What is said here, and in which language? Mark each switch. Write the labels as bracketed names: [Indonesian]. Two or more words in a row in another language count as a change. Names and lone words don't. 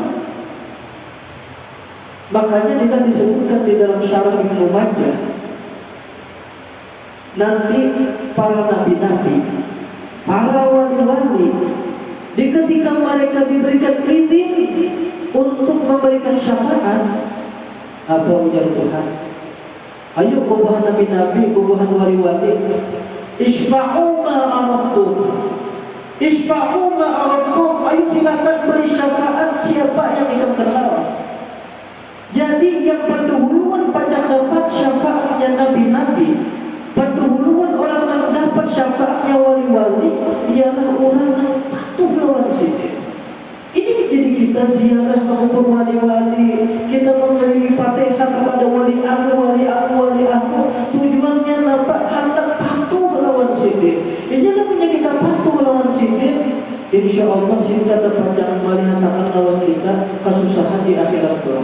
[Indonesian] Makanya tidak disebutkan di dalam syarah Ibnu Majah. Nanti para nabi-nabi, para wali-wali, ketika mereka diberikan izin untuk memberikan syafaat, apa ujar Tuhan? [Banjar] Ayo bubuhan nabi-nabi, bubuhan wali-wali, [Arabic] اشفعوا ما عرفتم اشفعوا ما عرفتم. [Indonesian] Ayo silakan beri syafaat siapa yang ikut kenal. Jadi yang pendahuluan panjang dapat syafaatnya nabi-nabi, pendahuluan orang yang dapat syafaatnya wali-wali ialah orang yang patuh [Banjar] lawan Sidin. [Indonesian] Ini menjadi kita ziarah ke kubur wali-wali, kita mengirim Fatihah kepada wali aku, tujuannya dapat hendak patuh [Banjar] lawan Sidin. [Indonesian] Ini namanya kita patuh [Banjar] lawan Sidin. [Indonesian] Insya Allah kita dapat jangan melihat lawan kita kesusahan di akhirat kelak.